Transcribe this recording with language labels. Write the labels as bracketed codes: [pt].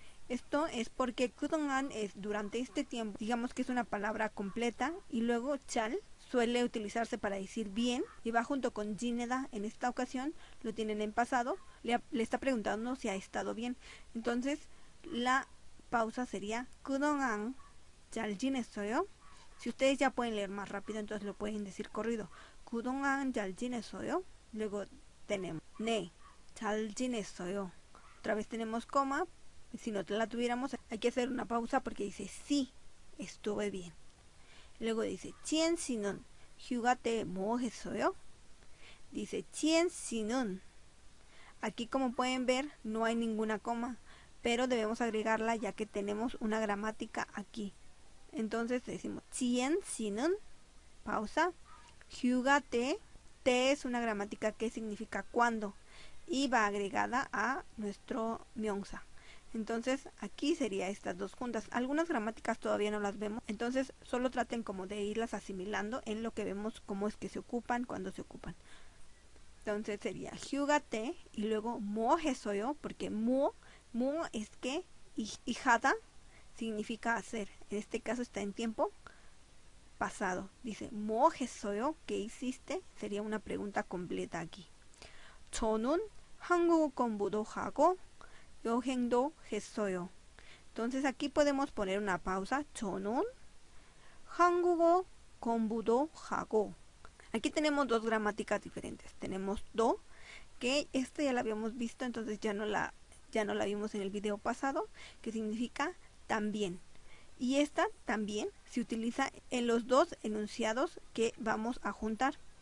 [es] Esto es porque 그동안 es durante este tiempo, digamos que es una palabra completa, y luego 잘 suele utilizarse para decir bien y va junto con 지내다. En esta ocasión lo tienen en pasado, le está preguntando si ha estado bien. Entonces la pausa sería [ko] 그동안 잘 지냈어요. [es] Si ustedes ya pueden leer más rápido, entonces lo pueden decir corrido. [ko] 그동안 잘 지냈어요. [es] Luego tenemos [ko] 네, 잘 지냈어요. [es] Otra vez tenemos coma. Si no la tuviéramos, hay que hacer una pausa porque dice sí, estuve bien. Luego dice [ko] 지엔 씨는 휴가 때 뭐 했어요? [es] Dice 지엔 씨는. Aquí, como pueden ver, no hay ninguna coma, pero debemos agregarla ya que tenemos una gramática aquí. Entonces decimos 지엔 씨는, pausa. 휴가 때, te es una gramática que significa cuando y va agregada a nuestro 명사. Entonces aquí sería estas dos juntas. Algunas gramáticas todavía no las vemos, entonces solo traten como de irlas asimilando en lo que vemos cómo es que se ocupan, cuando se ocupan. Entonces sería 휴가 때 y luego [ko] 뭐 했어요, [es] porque 뭐 es que y 하다 significa hacer. En este caso está en tiempo pasado. Dice [ko] 뭐 했어요, [es] ¿qué hiciste? Sería una pregunta completa aquí. [ko] 저는 한국어 공부도 하고 여행도 했어요. [es] Entonces aquí podemos poner una pausa. [ko] 저는 한국어 공부도 하고. [es] Aquí tenemos dos gramáticas diferentes. Tenemos do, que esta ya la habíamos visto, entonces ya no la vimos en el video pasado, que significa también. Y esta también se utiliza en los dos enunciados que vamos a juntar.